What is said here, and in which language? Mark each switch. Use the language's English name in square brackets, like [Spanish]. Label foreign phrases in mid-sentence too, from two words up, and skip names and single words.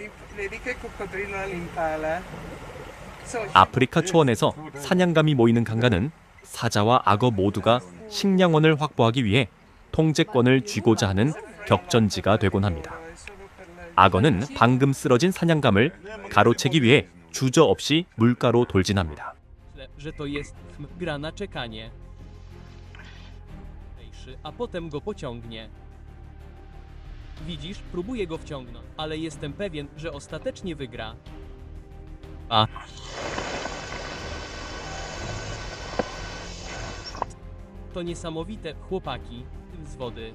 [Korean] 아프리카 초원에서 사냥감이 모이는 강간은 사자와 악어 모두가 식량원을 확보하기 위해 통제권을 쥐고자 하는 격전지가 되곤 합니다. 악어는 방금 쓰러진 사냥감을 가로채기 위해 주저없이 물가로 돌진합니다. [Polish] że to jest gra na czekanie. A potem go pociągnie. Widzisz, próbuję go wciągnąć, ale jestem pewien, że ostatecznie wygra. To niesamowite, chłopaki, z wody.